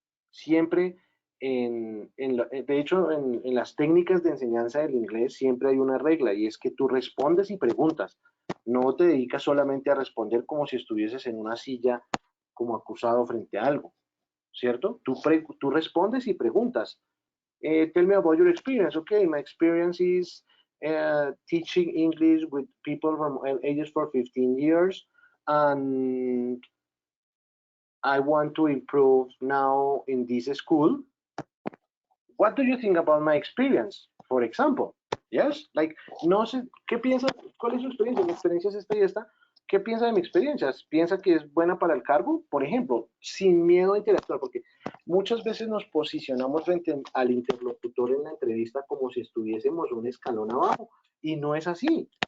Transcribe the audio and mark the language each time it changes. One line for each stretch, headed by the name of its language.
Spanish: Siempre, de hecho, en las técnicas de enseñanza del inglés siempre hay una regla y es que tú respondes y preguntas. No te dedicas solamente a responder como si estuvieses en una silla como acusado frente a algo, ¿cierto? Tú respondes y preguntas.
English: Tell me about your experience. Okay, my experience is teaching English with people from ages for 15 years and I want to improve now in this school. What do you think about my experience, for example? Yes, like,
Spanish: no sé, ¿qué piensa? ¿Cuál es su experiencia? Mi experiencia es esta y esta. ¿Qué piensa de mi experiencia? ¿Piensa que es buena para el cargo? Por ejemplo, sin miedo a interactuar, porque muchas veces nos posicionamos frente al interlocutor en la entrevista como si estuviésemos un escalón abajo, y no es así.